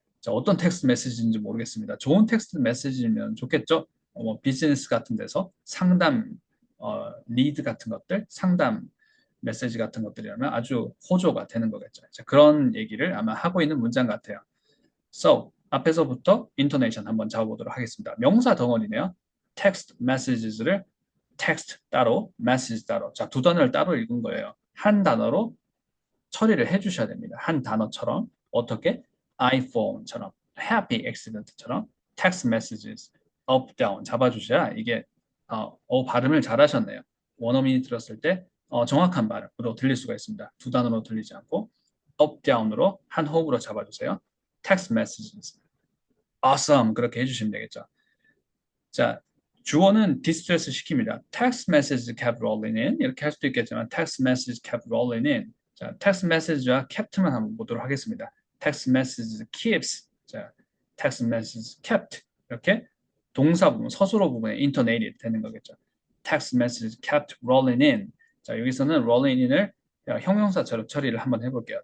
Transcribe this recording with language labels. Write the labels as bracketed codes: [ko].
[ko] 자, 어떤 텍스트 메시지인지 모르겠습니다. 좋은 텍스트 메시지면 좋겠죠? 뭐 비즈니스 같은 데서 상담, 리드 같은 것들, 상담 메시지 같은 것들이라면 아주 호조가 되는 거겠죠. 자, 그런 얘기를 아마 하고 있는 문장 같아요. So, 앞에서부터 intonation 한번 잡아보도록 하겠습니다. 명사 덩어리네요. text messages를 text 따로, message 따로. 자, 두 단어를 따로 읽은 거예요. 한 단어로 처리를 해주셔야 됩니다. 한 단어처럼. 어떻게? iPhone처럼, [en] happy accident [ko] 처럼, text messages, up, down 잡아주셔야 이게 발음을 잘하셨네요. 원어민이 들었을 때 정확한 발음으로 들릴 수가 있습니다. 두 단어로 들리지 않고 up, down으로 한 호흡으로 잡아주세요. [en] text messages, awesome [ko] 그렇게 해주시면 되겠죠. 자, 주어는 distress 시킵니다. [en] text message kept rolling in [ko] 이렇게 할 수도 있겠지만 [en] text message kept rolling in. [ko] 자, text message와 kept만 한번 보도록 하겠습니다. [en] text message keeps. [ko] 자, [en] text message kept [ko] 이렇게 동사 부분, 서술어 부분에 intonated 되는 거겠죠. [en] text message kept rolling in. [ko] 자, 여기서는 rolling in을 형용사처럼 처리를 한번 해볼게요.